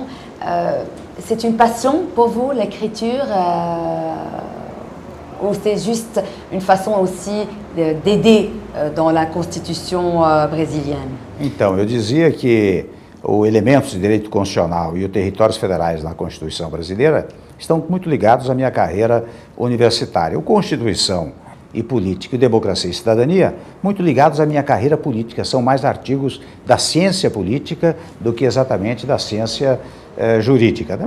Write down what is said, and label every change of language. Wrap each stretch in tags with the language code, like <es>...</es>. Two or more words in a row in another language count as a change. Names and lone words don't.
<fr>C'est une passion pour vous, l'écriture, ou c'est juste une façon aussi d'aider dans la Constituição brésilienne?</fr> <pt>Então, eu dizia que os elementos de direito constitucional e os territórios federais na Constituição brasileira estão muito ligados à minha carreira universitária. O Constituição e Política e Democracia e Cidadania, muito ligados à minha carreira política, são mais artigos da ciência política do que exatamente da ciência jurídica, né?</pt>